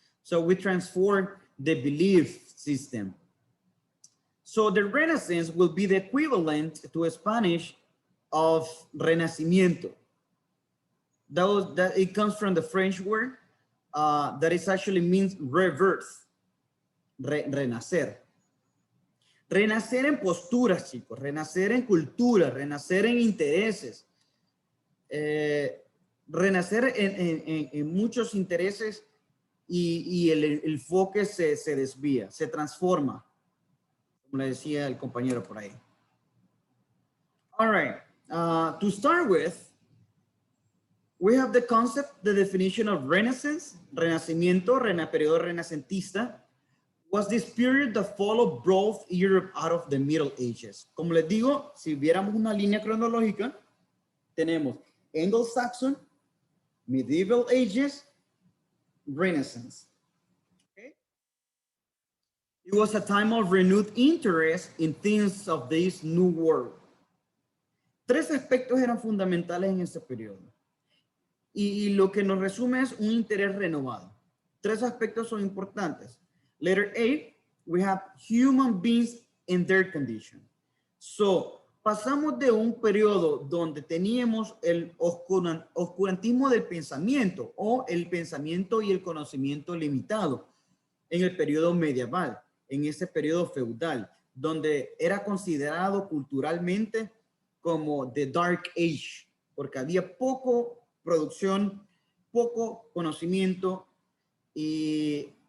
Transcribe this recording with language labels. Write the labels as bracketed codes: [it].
[en] So we transform the belief system. So the Renaissance will be the equivalent to Spanish of Renacimiento. That it comes from the French word that is actually means rebirth, renacer. [es] Renacer en posturas, chicos, renacer en cultura, renacer en intereses, renacer en muchos intereses y el enfoque se desvía, se transforma, como le decía el compañero por ahí. [en] All right, to start with, we have the concept, the definition of Renaissance, Renacimiento, periodo renacentista, was this period that followed both Europe out of the Middle Ages. [es] Como les digo, si viéramos una línea cronológica, tenemos Anglo-Saxon, Medieval Ages, Renaissance. Okay? [en] It was a time of renewed interest in things of this new world. [es] Tres aspectos eran fundamentales en este periodo. Y lo que nos resume es un interés renovado. Tres aspectos son importantes. [en] Letter A, we have human beings in their condition. [es] So, pasamos de un periodo donde teníamos el oscurantismo del pensamiento o el pensamiento y el conocimiento limitado en el periodo medieval, en ese periodo feudal, donde era considerado culturalmente como the Dark Age, porque había poco producción, poco conocimiento y,